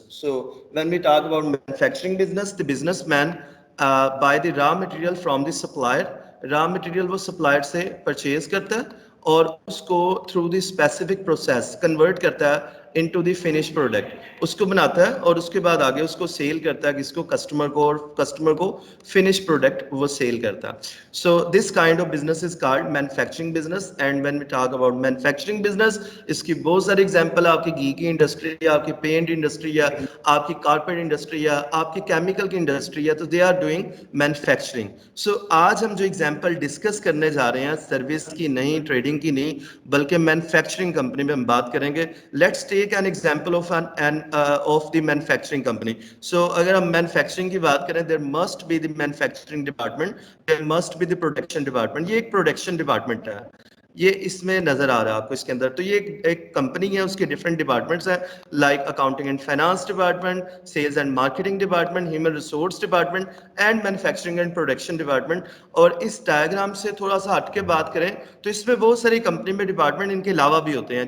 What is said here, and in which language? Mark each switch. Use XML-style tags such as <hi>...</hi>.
<en>So when we talk about manufacturing business, the businessman buy the raw material from the supplier. Raw material वो supplier से purchase</en> <hi>करता है और उसको</hi> <en>through the specific process convert करता है into the finished product.</en> <hi>उसको बनाता है और उसके बाद आगे उसको सेल करता है किसको, कस्टमर को, और कस्टमर को फिनिश प्रोडक्ट वो सेल करता है.</hi> <en>So this kind of business is called manufacturing business. And when we talk about manufacturing business,</en> <hi>इसकी बहुत सारी एग्जांपल है. आपकी घी की इंडस्ट्री है, आपकी पेंट इंडस्ट्री है, आपकी कारपेट इंडस्ट्री है, आपकी केमिकल की इंडस्ट्री है, तो</hi> <en>They are doing manufacturing.</en> <hi>सो आज हम जो एग्जाम्पल डिस्कस करने जा रहे हैं, सर्विस की नहीं, ट्रेडिंग की नहीं, बल्कि मैन्युफैक्चरिंग कंपनी में हम बात करेंगे.</hi> <en>Let's take an example of of the manufacturing company. So</en> <hi>अगर हम manufacturing की बात करें,</hi> <en>there must be the manufacturing department, there must be the production department.</en> <hi>ये एक production department है, ये इसमें नजर आ रहा है आपको इसके अंदर. तो ये एक कंपनी है, उसके डिफरेंट डिपार्टमेंट्स हैं,</hi> <en>Like accounting and finance department, sales and marketing department, human resource department and manufacturing and production department.</en> <hi>और इस डायग्राम से थोड़ा सा हट के बात करें तो इसमें बहुत सारी कंपनी में डिपार्टमेंट इनके अलावा भी होते हैं.</hi>